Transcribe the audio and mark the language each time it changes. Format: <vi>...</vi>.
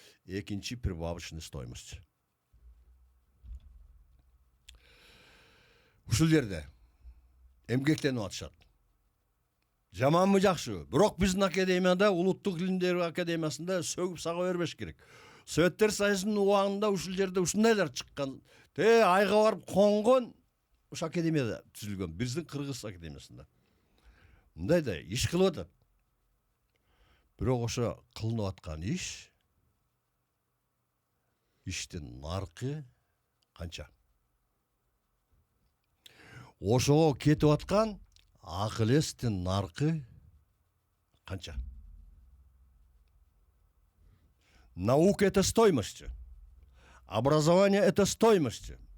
<ky>Экинчи</ky> <ru>прибавочный стоимость.</ru> <ky>Ушул жерде эмгектенип атышат. Жаманбы жакшыбы? Бирок биздин академияда, Улуттук илимдер академиясында сөгүп сага бербеш керек. Советтер Союзунун убагында ушул жерде ушундайлар чыккан. Айга барып конгон ушу академияда түзүлгөн. Биздин Кыргыз академиясында. Мындай да иш кылып атат. Бирок ошо кылынып аткан иштин наркы канча? Ошого кетип аткан акыл эстин наркы канча?</ky> <ru>Наука — это стоимость. Образование — это стоимость.</ru>